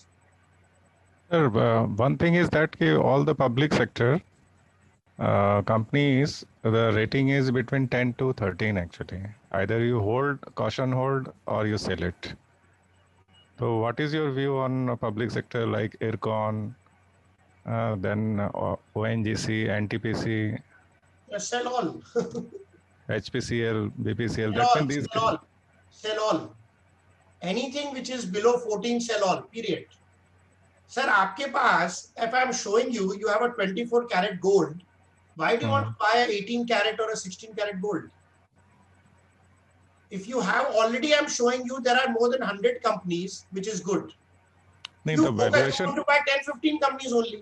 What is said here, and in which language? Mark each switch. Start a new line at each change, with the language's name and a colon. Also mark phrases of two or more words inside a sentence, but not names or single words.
English: Sir, one thing is that all the public sector companies, the rating is between 10 to 13 actually. Either you hold, caution hold, or you sell it. So what is your view on public sector like IRCON, then ONGC, NTPC? Sell all. HPCL, BPCL, Sell that all, means these. sell all. Sell all. Anything which is below 14, sell all, period.
Hindi: Sir, आपके पास,
English: if I am showing you, you have a 24 karat gold. Why do you want to buy a 18 karat or a 16 karat gold? If you have already, I'm showing you there are more than 100 companies, which is good. You want to buy 10, 15 companies only.